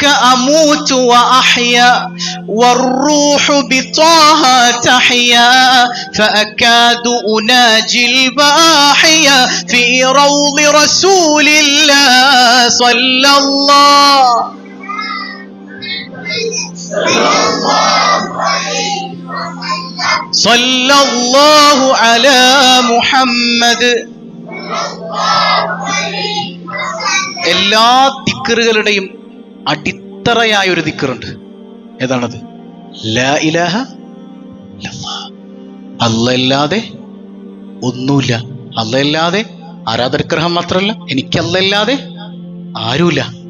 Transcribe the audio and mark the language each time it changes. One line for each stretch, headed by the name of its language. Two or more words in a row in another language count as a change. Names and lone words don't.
Arabic: أموت وأحيا والروح بطه تحيا فأكاد أناجي الباحيا في روض رسول الله صلى الله على محمد.
Malayalam: എല്ലാ ദിക്റുകളുടെയും അടിത്തറയായ ഒരു ദിക്റുണ്ട്. ഏതാണത്?
Arabic: لا إله إلا الله.
Malayalam: അല്ലാതെ ഒന്നുമില്ല. അല്ലാതെ ആരാധനഗ്രഹം മാത്രമല്ല, എനിക്ക് അല്ലാതെ ആരുമില്ല.